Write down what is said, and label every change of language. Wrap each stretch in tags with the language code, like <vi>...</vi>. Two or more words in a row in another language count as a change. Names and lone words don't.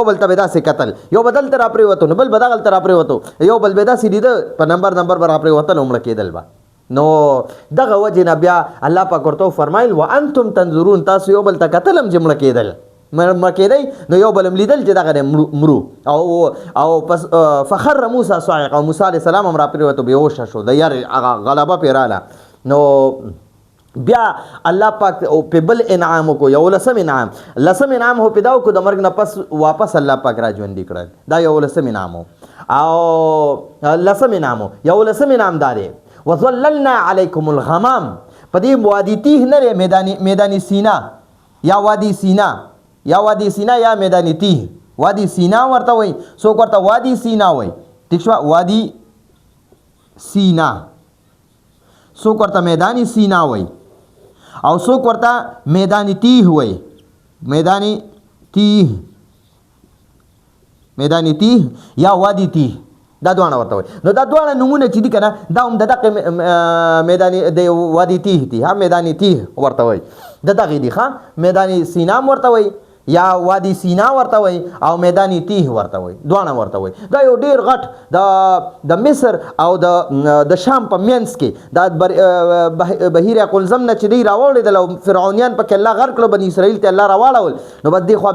<ps>بل ته به داسې کتل یو به دلته را پرېوتو نو بل به دغلته را پرېوتو یو بل به داسې لیده په نمبر به را پرېوتل او مړه کېدل به نو دغه وجې نه بیا الله پاک ورته وفرمایل</ps> <ar>وانتم تنظرون</ar> <ps>تاسو یو بل ته کتل هم چې مړه کېدل مړه کېدی نو یو بل هم لیدل چې دغه مرو او پس</ps> <ar>فخر موسی صاعقه</ar> <ps>او موسی</ps> <ar>علیه السلام</ar> <ps>هم را پرېوتو بېهوشه شو د یار هغه غلبه پرې راله نو بیا الله پاک په بل انعام کو یو لسم انعام هو پیدا کو د مرګ نه پس واپس الله پاک را ژوندي کړل دا یو لسم انعام او لسم انعام یو لسم انعام داري</ps> <ar>وظللنا عليكم الغمام</ar> <ps>په دې وادي تیه نه میدانی سینا یا وادي سینا یا میدانی تیه وادي سینا ورته وای څوک ورته وادي سینا وای ٹھیک شو وادي سینا څوک ورته میدانی سینا وای او څوک ورته میدانی تیه وای میدانی تیه یا وادي تیه دا دوانه ورته وای نو دا دوانه نمونه چې دي کنه دا هم دغه میدانی د وادي تیه دي ها میدانی تیه ورته وای دغه دي ښا میدانی سینا ورته وای یا وادي سینا ورته وای او میدانی تیه ورته وای دوانه ورته وای دا یو ډیر غټ د مصر او د شام په مینس کې د بحیره قلزم نه چې دی راوړل د فرعونیان په کې الله غرق کړو بنی اسرائیل ته الله راوړل نو بد دی خو</ps>